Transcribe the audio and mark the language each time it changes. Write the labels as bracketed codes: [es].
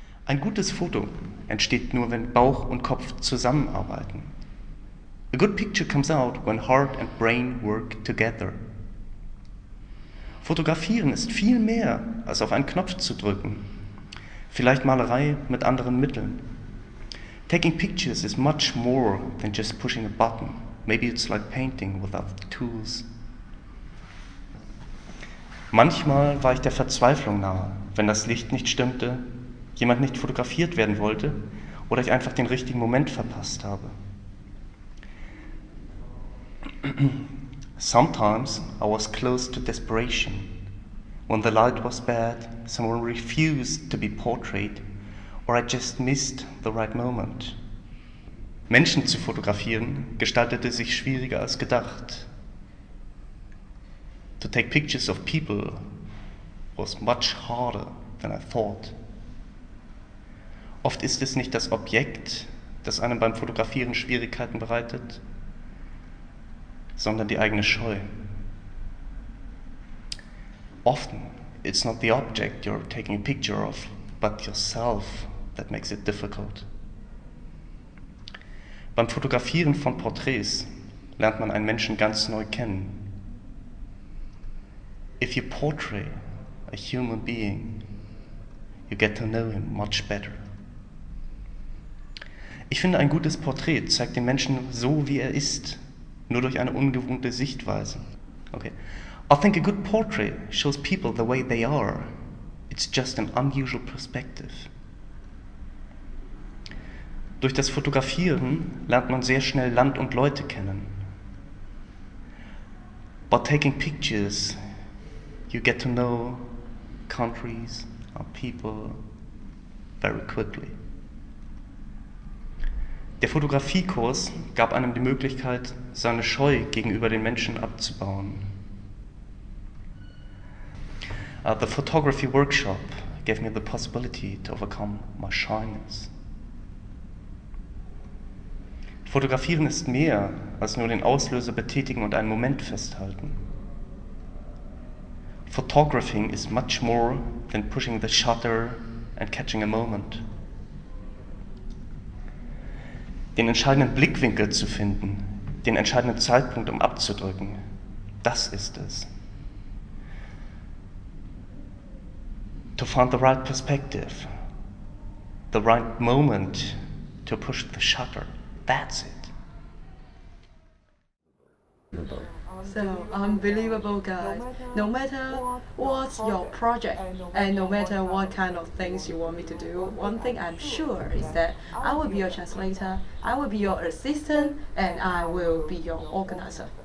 [de] Ein gutes Foto entsteht nur, wenn Bauch und Kopf zusammenarbeiten. [en] A good picture comes out when heart and brain work together. [de] Fotografieren ist viel mehr, als auf einen Knopf zu drücken. Vielleicht Malerei mit anderen Mitteln. [en] Taking pictures is much more than just pushing a button. Maybe it's like painting with other tools. [de] Manchmal war ich der Verzweiflung nahe, wenn das Licht nicht stimmte, jemand nicht fotografiert werden wollte oder ich einfach den richtigen Moment verpasst habe. [en] Sometimes I was close to desperation. When the light was bad, someone refused to be portrayed or I just missed the right moment. [de] Menschen zu fotografieren gestaltete sich schwieriger als gedacht. [en] To take pictures of people was much harder than I thought. [de] Oft ist es nicht das Objekt, das einem beim Fotografieren Schwierigkeiten bereitet, sondern die eigene Scheu. [en] Often, it's not the object you're taking a picture of, but yourself that makes it difficult. [de] Beim Fotografieren von Porträts lernt man einen Menschen ganz neu kennen. [en] If you portray a human being, you get to know him much better. [de] Ich finde, ein gutes Porträt zeigt den Menschen so, wie er ist, nur durch eine ungewohnte Sichtweise. [en] Okay. I think a good portrait shows people the way they are. It's just an unusual perspective. [de] Durch das Fotografieren lernt man sehr schnell Land und Leute kennen. [en] By taking pictures, you get to know countries, our people, very quickly. [de] Der Fotografiekurs gab einem die Möglichkeit, seine Scheu gegenüber den Menschen abzubauen. [en] The photography workshop gave me the possibility to overcome my shyness. [de] Fotografieren ist mehr als nur den Auslöser betätigen und einen Moment festhalten. [en] Photographing is much more than pushing the shutter and catching a moment. [de] Den entscheidenden Blickwinkel zu finden, den entscheidenden Zeitpunkt, um abzudrücken, das ist es. [en] To find the right perspective, the right moment to push the shutter, that's it. So, unbelievable guys. No matter what's your project and no matter what kind of things you want me to do, one thing I'm sure is that I will be your translator, I will be your assistant, and I will be your organizer.